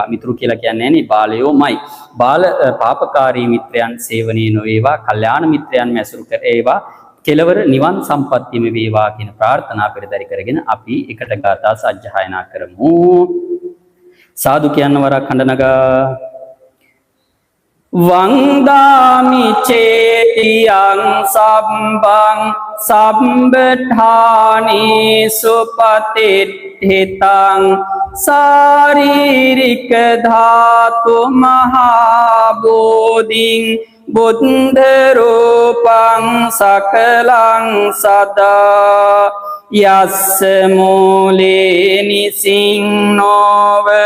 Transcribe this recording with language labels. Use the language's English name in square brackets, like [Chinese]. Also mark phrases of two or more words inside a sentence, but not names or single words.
[Sinhala] මිතුරු කියලා කියන්නේ නේ බාලයෝමයි. බාල පාපකාරී මිත්‍රයන් සේවනයේ නොවේවා. කල්යාණ මිත්‍රයන් මැසුරු කරේවා. කෙලවර නිවන් සම්පත්තියම වේවා කියන ප්‍රාර්ථනා පෙරදරි කරගෙන අපි එකට ගාථා සජ්ජායනා කරමු. සාදු කියන වරක් හඬනගා [Pali] වන්දාමි චේතියං සම්බං සම්බඨානි සුපතිත්ථිතං සාරීරික ධාතු මහා බෝධින් බුද්ධ රූපං සකලං සදා යස්ස මූලේ නිසින්නෝව